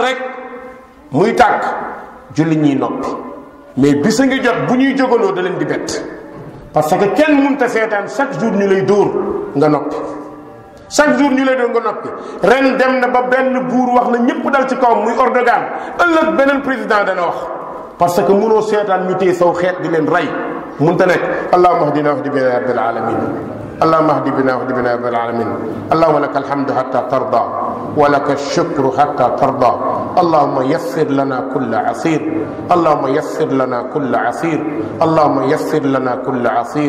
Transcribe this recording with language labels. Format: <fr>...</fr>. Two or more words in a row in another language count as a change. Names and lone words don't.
<wo>rek muy tàkk julli ñiy noppi mais bisa ngi jot bu ñuy jógandoo da leen di bett</wo> <fr>parce que</fr> <wo>kenn mënta seetaan</wo> <fr>chaque jour</fr> <wo>ñu lay dóor nga noppi</wo> <fr>chaque jour</fr> <wo>ñu lay dóor nga noppi ren dem na ba benn buur wax na ñëpp dal ci kawam muy Erdogan ëllëg beneen président dana wax</wo> <fr>parce que</fr> <wo>mënoo seetaan ñu téye saw xeet di leen rey mënta nekk</wo> <ar>اللهم اهدنا واهد بنا يا رب العالمين اللهم اهد بنا واهد بنا يا رب العالمين اللهم لك الحمد حتى ترضى ولك الشكر حتى ترضى اللهم يسر لنا كل عسير اللهم يسر لنا كل عسير اللهم يسر لنا كل عسير</ar>